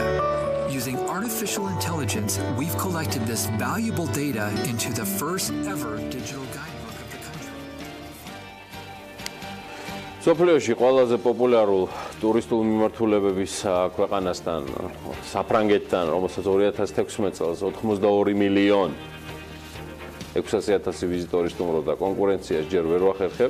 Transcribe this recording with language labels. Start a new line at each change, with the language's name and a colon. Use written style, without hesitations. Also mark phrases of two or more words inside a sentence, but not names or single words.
English: Using artificial intelligence, we've collected this valuable data into the first ever digital guidebook of the country.
Georgian: სოფლიოში ყველაზე პოპულარულ ტურისტულ მიმართულებების ქვეყანასთან, საფრანგეთთან, რომელსაც 2016 წელს 82 მილიონ 600,000 ვიზიტორი სტუმრობდა, კონკურენციას ჯერ ვერ ვახერხებ.